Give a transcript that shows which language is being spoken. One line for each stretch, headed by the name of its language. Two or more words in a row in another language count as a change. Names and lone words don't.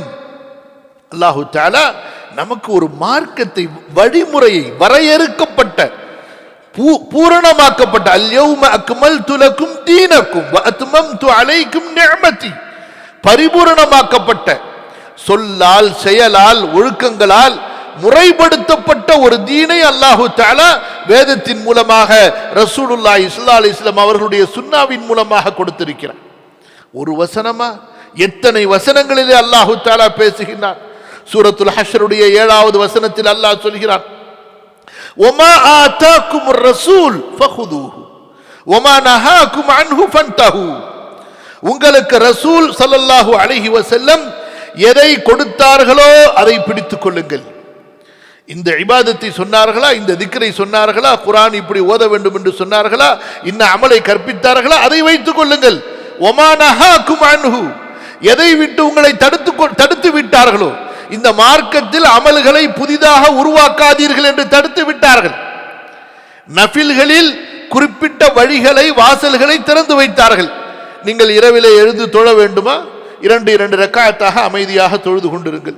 Arabic: الله تعالى
Tamil: நமக்கு ஒரு மார்க்கத்தை, வழிமுறையை, வரையறுக்கப்பட்ட, பூரணமாக்கப்பட்ட,
Arabic: اليوم أكملت لكم دينكم وأتممت عليكم نعمتي,
Tamil: பரிபூரணமாக்கப்பட்ட, சொல்லால், செயலால், ஒழுக்கங்களால் முறைப்படுத்தப்பட்ட ஒரு தீனை
Arabic: الله تعالى
Tamil: வேதத்தின் மூலமாக
Arabic: رسول الله صلى الله عليه وسلم
Tamil: அவர்களுடைய சுன்னாவின் மூலமாக கொடுத்திருக்கிறார். ஒரு வசனமா? எத்தனை வசனங்களிலே
Arabic: الله تعالى
Tamil: பேசுகிறார். சூரத்துல் ஹஷ்ருடைய 7வது வசனத்தில் அல்லாஹ் சொல்கிறார்,
Arabic: وما آتاكم الرسول فخذوه وما نهاكم عنه فانتهوا.
Tamil: உங்களுக்கு
Arabic: رسول صلى الله عليه وسلم
Tamil: எதை கொடுத்தார்களோ அதை பிடித்துக் கொள்ளுங்கள். இந்த இபாதத்தை சொன்னார்களா, இந்த திக்ரை சொன்னார்களா, குர்ஆன் இப்படி ஓத வேண்டும் என்று சொன்னார்களா, இன்ன அமலை கற்பித்தார்களா, அதை வைத்துக் கொள்ளுங்கள்.
Arabic: وما نهاكم عنه,
Tamil: எதை விட்டு உங்களை தடுத்து விட்டார்களோ, இந்த மார்க்கத்தில் அமல்களை புதிதாக உருவாக்காதீர்கள் என்று தடுத்து விட்டார்கள். நஃபில்களில் குறிப்பிட்ட வழிகளை, வாசல்களை திறந்து வைத்தார்கள். நீங்கள் இரவிலே எழுந்து தொழ வேண்டுமா, 2 ரக்காத்தாக அமைதியாக தொழுது கொண்டிருங்கள்.